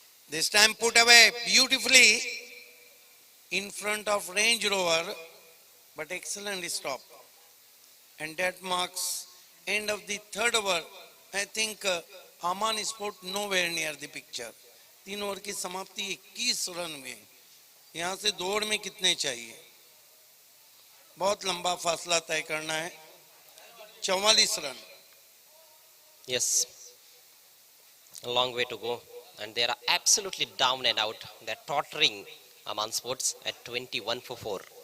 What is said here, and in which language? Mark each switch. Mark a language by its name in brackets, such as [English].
[English] This time put away beautifully in front of Range Rover, but excellent stop. And that marks end of the third over. I think Aman Sport nowhere near the picture. [Hindi] 3 over की समाप्ति 21 run में। यहाँ से 2 over में कितने चाहिए? बहुत लंबा फासला तय करना है। 44 run. [English] Yes, a long way to go, and they are absolutely down and out. They're tottering Aman Sports at 21 for 4.